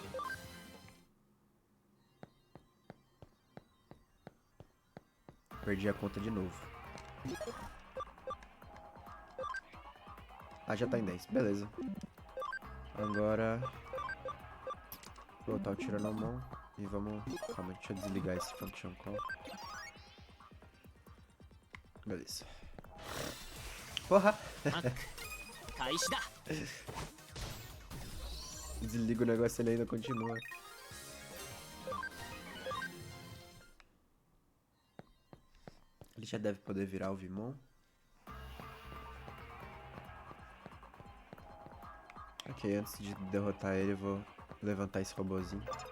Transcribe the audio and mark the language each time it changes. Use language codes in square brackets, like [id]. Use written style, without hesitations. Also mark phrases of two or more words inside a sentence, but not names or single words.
[pt] Perdi a conta de novo. Ah, já tá em 10. Beleza. Agora... Vou botar o tiro na mão. E vamos... Calma, deixa eu desligar esse [en] function call. [pt] Beleza. Porra! [ja] ハック開始だ。 [pt] Desliga o negócio e ele ainda continua. Ele já deve poder virar o Vimon. Ok, antes de derrotar ele, eu vou levantar esse robozinho.